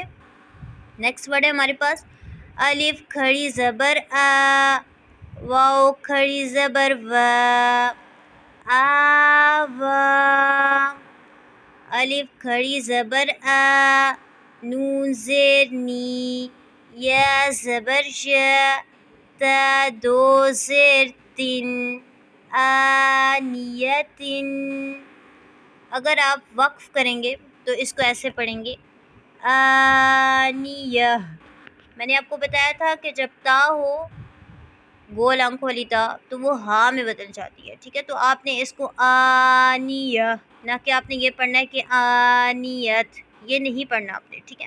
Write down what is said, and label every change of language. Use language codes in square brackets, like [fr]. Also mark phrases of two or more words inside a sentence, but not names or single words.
[en] next word [ur] ہے ہمارے پاس الف کھڑی زبر آ, واو کھڑی زبر وا, آوا. الف کھڑی زبر آ, نون زیر نی, یا زبر یا, تا دو زیر تن, آنیتن. اگر آپ وقف کریں گے تو اس کو ایسے پڑھیں گے آنیہ. میں نے آپ کو بتایا تھا کہ جب تا ہو گول آنکھ والی تا تو وہ ہا میں بدل جاتی ہے, ٹھیک ہے. تو آپ نے اس کو آنیہ, نہ کہ آپ نے یہ پڑھنا ہے کہ آنیت, یہ نہیں پڑھنا آپ نے, ٹھیک ہے.